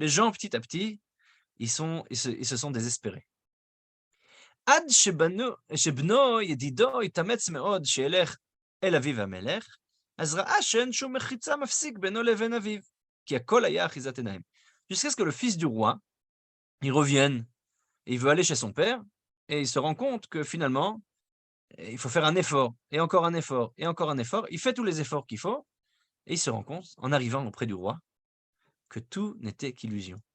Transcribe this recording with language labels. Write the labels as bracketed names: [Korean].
[French] Les gens, petit à petit, ils se sont désespérés. [Hebrew] עד שבנו ידידו התאמץ מאוד שילך אל אביו המלך, אז ראה שאין שום מחיצה מפסיק בינו לבין אביו, כי הכל היה אחיזת עיניים. [French] Jusqu'à ce que le fils du roi, il revienne, et il veut aller chez son père, et il se rend compte que finalement, il faut faire un effort, et encore un effort, et encore un effort. Il fait tous les efforts qu'il faut, et il se rend compte, en arrivant auprès du roi, que tout n'était qu'illusion.